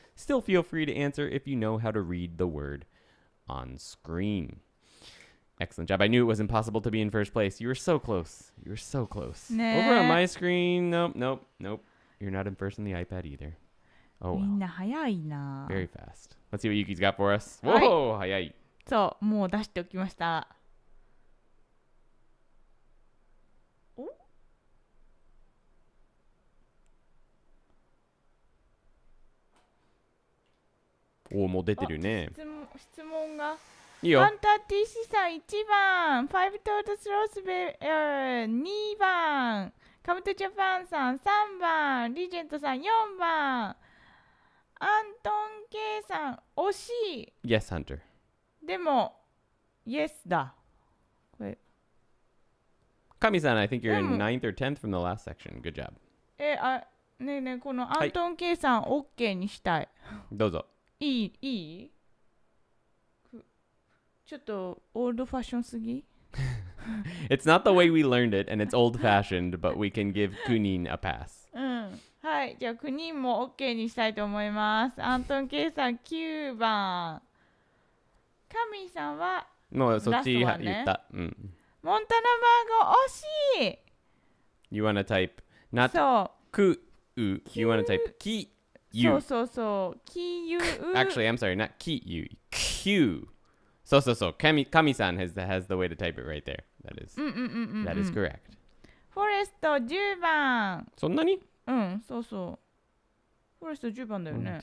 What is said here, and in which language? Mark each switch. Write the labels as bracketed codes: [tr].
[en] Still feel free to answer if you know how to read the word on screen. Excellent job. I knew it was impossible to be in first place. You were so close. You were so close. Over on my screen, nope. You're not in first on the iPad either. Oh well. [ja] みんな早いな。 [en] Very fast. Let's see what Yuki's got for us. [ja] Whoa, 早い。そう、もう出しておきました。お、もう出てるね。質問が。いいよ。ハンター TC さん1番、ファイブトードスロースベア2番、カムトジャパンさん3番、リージェントさん4番、アントン K さん惜しい。 [en] Yes, Hunter. [ja] でも Yes だ。これ [en] Kami-san, I think you're in 9th or 10th from the last section. Good job. [ja] ねえねえ、このアントン K さん OK にしたい。どうぞ。いいちょっとオールドファッションすぎ [en] It's not the way we learned it, and it's old-fashioned, but we can give Kunin a pass. [ja] はい、じゃあクニンも OK にしたいと思います。アントン K さん9番、カミーさんはもうそっち言った。モンタナバーゴ惜しい。 [en] You want to type not [ja] そう [en] ku, you want to type ki, you. [ja] そうキユ [en] Actually, I'm sorry, not ki, you. Q. So. Kami-san has the way to type it right there. That is correct. [ja] フォレスト10番。そんなにうん、そうそう。フォレスト10番だよね。